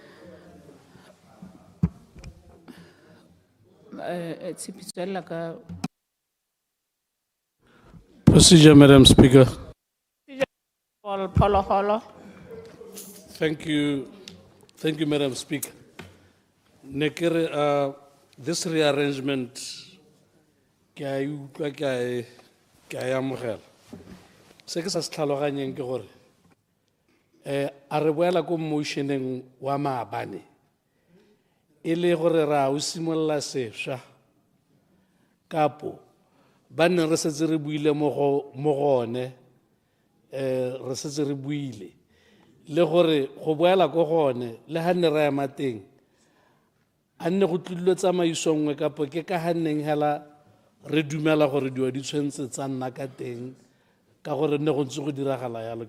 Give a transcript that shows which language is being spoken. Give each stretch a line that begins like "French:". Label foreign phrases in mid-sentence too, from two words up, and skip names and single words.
English: Procedure, Madam Speaker. Thank you, Madam Speaker. This rearrangement,
Tswana: ke a utlwa, ke a amogela. Se ke sa se tlhaloganyeng ke gore, a re boela ko motioneng wa maabane, e le gore ra o simolola sešwa, kapo ba neng re setse re buile mo gone, re setse re buile, le gore go boela ko gone, le ha ne ra ema teng, a nne go tlile tsamaiso nngwe kapo ke ka ha nneng hela re dumela gore dio di tshwentse tsa nna ka teng, ka gore nne go ntse go diragala yalo.